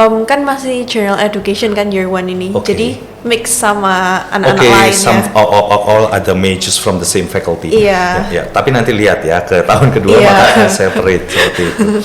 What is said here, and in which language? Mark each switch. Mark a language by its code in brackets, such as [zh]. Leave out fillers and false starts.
[id] Kan masih general education kan year 1 ini, jadi mix sama anak-anak lainnya. [en] All other majors from the same faculty. [id] Tapi nanti lihat ya ke tahun kedua maka separate seperti itu.